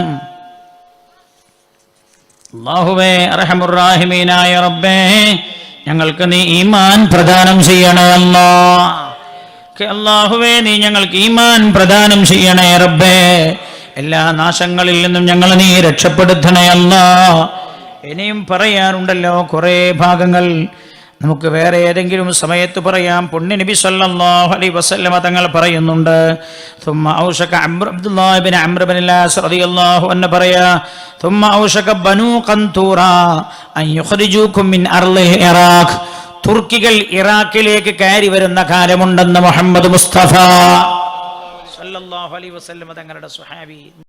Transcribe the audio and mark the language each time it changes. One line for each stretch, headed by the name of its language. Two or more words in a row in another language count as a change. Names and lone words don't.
Malayalam: അല്ലാഹുവേ അർഹമുർ-റാഹിമീനായ റബ്ബേ, ഞങ്ങൾക്ക് നീ ഈമാൻ പ്രദാനം ചെയ്യണേ അല്ലാഹുവേ, നീ ഞങ്ങൾക്ക് ഈമാൻ പ്രദാനം ചെയ്യണേ റബ്ബേ. എല്ലാ നാശങ്ങളിൽ നിന്നും ഞങ്ങളെ നീ രക്ഷപ്പെടുത്തണേ അല്ലാഹ്. ഇനിയും പറയാറുണ്ടല്ലോ കുറേ ഭാഗങ്ങൾ, നമുക്ക് വേറെ ഏതെങ്കിലും സമയത്ത് പറയാം. പുണ്യ നബി
Arabic: صلى الله عليه وسلم
Malayalam: തങ്ങൾ പറയുന്നുണ്ട്,
Arabic: ثم اوشك عبد الله بن عمرو بن العاص رضي الله عنه പറയാ, ثم اوشك بنو قنطورا ان يخرجوكم من ارض العراق.
Malayalam: തുർക്കികൾ ഇറാഖിലേക്ക് കയറി വരുന്ന കാലമുണ്ടെന്ന് മുഹമ്മദ് മുസ്തഫ
Arabic: صلى الله عليه وسلم
Malayalam: തങ്ങളുടെ സ്വഹാബി